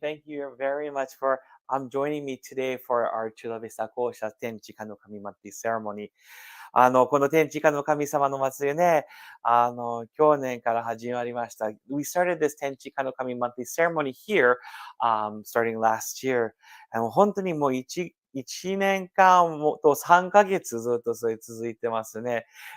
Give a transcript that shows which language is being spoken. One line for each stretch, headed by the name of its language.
English: Thank you very much for joining me today for our Chula Vista Kōsha Tenchi Kane no Kami Monthly ceremony.
Japanese: この天地金の神様の祭りね、去年から始まりました。
English: We started this 天地金の神 monthly ceremony here, starting last year.
Japanese: 本当にもう一年間もと3ヶ月ずっとそれ続いてますね。